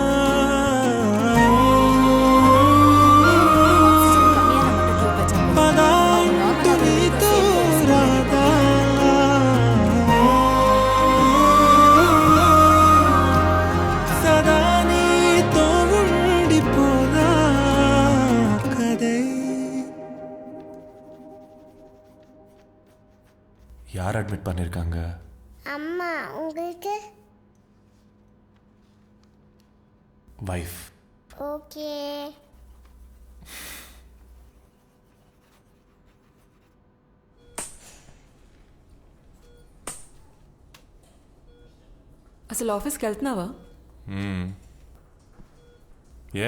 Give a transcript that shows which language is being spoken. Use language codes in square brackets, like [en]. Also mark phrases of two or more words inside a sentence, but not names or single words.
[te] పదాంటు నీతో రాదా సదా నీతో ఉండిపోదా కదే. [ta] யார் அட்மிட் பண்ணியிருக்காங்க? அம்மா. உங்களுக்கு? வைஃப். ஓகே. [te] అసలు ఆఫీస్కి వెళ్తున్నావా? ఏ